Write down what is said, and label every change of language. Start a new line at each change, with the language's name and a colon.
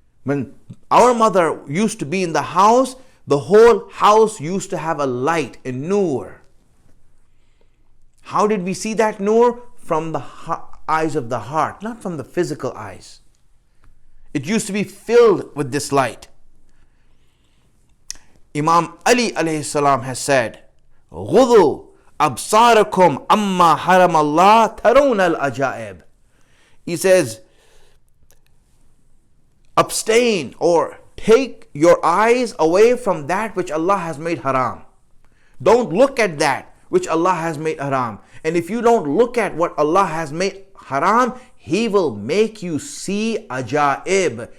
English: When our mother used to be in the house, the whole house used to have a light, a nur. How did we see that nur? From the eyes of the heart, not from the physical eyes. It used to be filled with this light. Imam Ali alayhi salam has said,
Arabic: غُضُوا أَبْصَارَكُمْ أَمَّا حَرَمَ اللَّهِ تَرَوْنَ الْأَجَائِبِ.
English: He says, abstain or take your eyes away from that which Allah has made haram. Don't look at that which Allah has made haram. And if you don't look at what Allah has made haram, He will make you see ajaib.